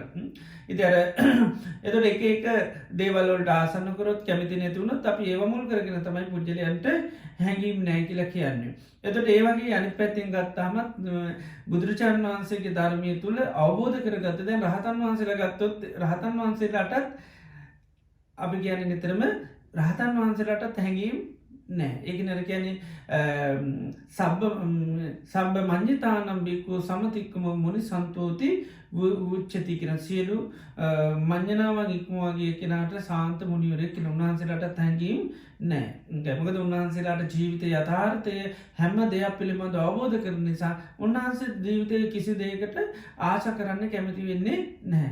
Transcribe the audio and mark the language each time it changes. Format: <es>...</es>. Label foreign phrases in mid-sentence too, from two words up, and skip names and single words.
<si>ඉතින් අර එතකොට එක දේවල් වලට ආසන්න කරොත් කැමති නැති වුණොත් අපි ඒව මුල් කරගෙන තමයි පුජ්‍යලයන්ට හැඟීම් නැහැ කියලා කියන්නේ. එතකොට ඒ වගේ අනිත් පැත්තෙන් ගත්තාම බුදුරජාණන් වහන්සේගේ ධර්මයේ තුල අවබෝධ කරගත්ත දැන් රහතන් වහන්සේලා ගත්තොත් රහතන් වහන්සේලාටත් අපි කියන්නේ නිතරම රහතන් වහන්සේලාටත් හැඟීම් නෑ. ඒක නර කියන්නේ</si> <pi>සබ්බ මඤ්ඤතානම් බික්ඛු සමතික්කම මුනි සන්තෝති උච්චති</pi> <si>කියන සියලු මඤ්ඤණාවන් ඉක්මවාගේ කෙනාට සාන්ත මුනිවරයෙක් කියන උන්වහන්සේලාට හැඟීම් නෑ. මොකද උන්වහන්සේලාට ජීවිතයේ යථාර්ථය හැම දෙයක් පිළිබඳව අවබෝධ කරන නිසා උන්වහන්සේ ජීවිතයේ කිසි දෙයකට ආශා කරන්න කැමති වෙන්නේ නැහැ.</si>